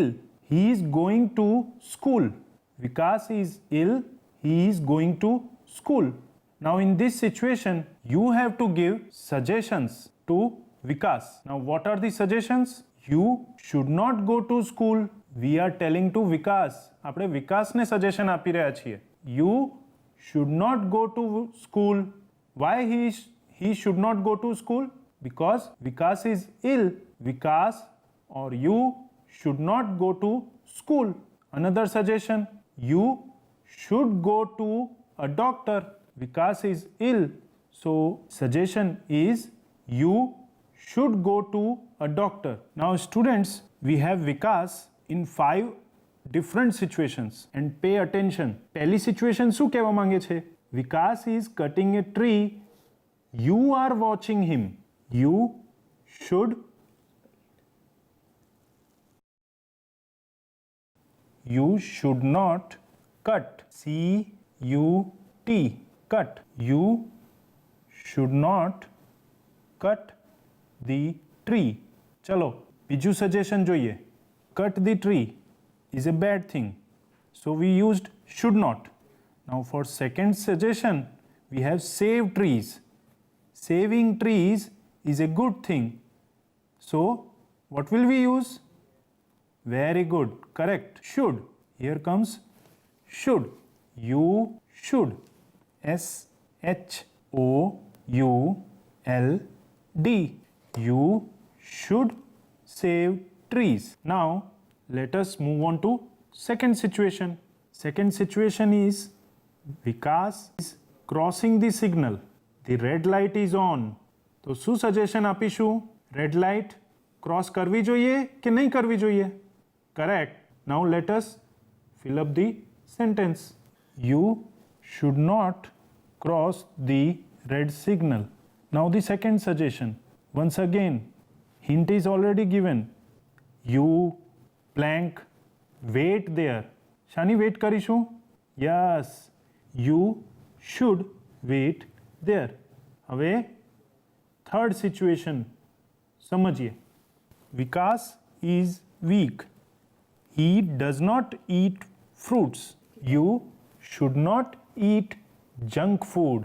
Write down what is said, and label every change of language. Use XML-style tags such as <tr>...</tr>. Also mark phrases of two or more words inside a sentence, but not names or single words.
<en>He is going to school. Vikas is ill. He is going to school. Now in this situation, you have to give suggestions to Vikas. Now what are the suggestions? You should not go to school. We are telling to Vikas.</en> <gu>આપણે વિકાસને સજેશન આપી રહ્યા છીએ.</gu> <en>You should not go to school. Why he should not go to school? Because Vikas is ill. Vikas or you should not go to school. Another suggestion. You should go to a doctor. Vikas is ill. So suggestion is you should go to a doctor. Now students, we have Vikas in 5 different situations and pay attention.</en> <gu>પહેલી situation શું કહેવા માંગે છે?</gu> <en>Vikas is cutting a tree. You are watching him. You should not cut. C-U-T. Cut. You should not cut the tree.</en> <gu>ચલો બીજું સજેશન જોઈએ.</gu> <en>Cut the tree is a bad thing. So we used should not. Now for second suggestion, we have save trees. Saving trees is a good thing. So what will we use? Very good. Correct. Should. Here comes should. You should. S-H-O-U-L-D. You should save trees. Now let us move on to second situation. Second situation is Vikas is crossing the signal. The red light is on.</en> <gu>તો શું સજેશન આપીશું?</gu> <en>red light cross</en> <gu>કરવી જોઈએ કે નહીં કરવી જોઈએ?</gu> <en>Correct. Now let us fill up the sentence. You should not cross the red signal. Now the second suggestion. Once again, hint is already given. You blank wait there.</en> <gu>શાની વેઇટ કરીશું?</gu> <en>Yes, you should wait there.</en> <gu>હવે</gu> <en>third situation</en> <gu>સમજીએ.</gu> <en>Vikas is weak. He does not eat fruits. You should not eat junk food.</en>